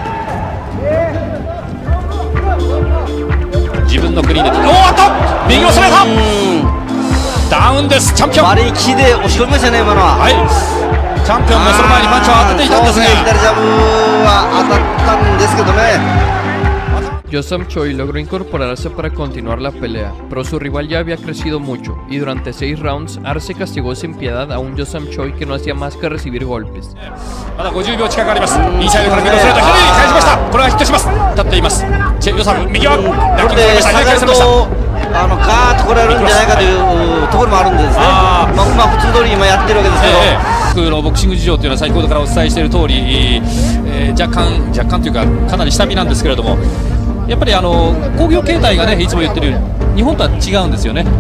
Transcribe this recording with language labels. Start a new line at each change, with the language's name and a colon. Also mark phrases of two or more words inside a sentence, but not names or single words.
Japanese: 自分のクリーンで、おーっと右を攻めた。ダウンです。チャンピオン割り切りで押し込みましたね今のは。はい、チャンピオンもその前にパンチを当てていたんですが、左ジャブは当たったんですけどね。
Spanish: Yo-Sam Choi logró incorporarse para continuar la pelea, pero su rival ya había crecido mucho, y durante 6 rounds, Arce castigó sin piedad a un Yo-Sam Choi que no hacía más que recibir golpes.
Japanese: まだ50秒近くあります。インサイドから右をストレート左に返しました。これはヒットします。立っています。チェ・ヨサム右はラッキングされました。下がるとガーッと来られるんじゃないかというところもあるんですね。普通通り今やってるわけですけど、僕のボクシング事情というのは先ほどからお伝えしている通り、若干というかかなり下火なんですけれども、やっぱり興行形態がねいつも言ってるように日本とは違うんですよね。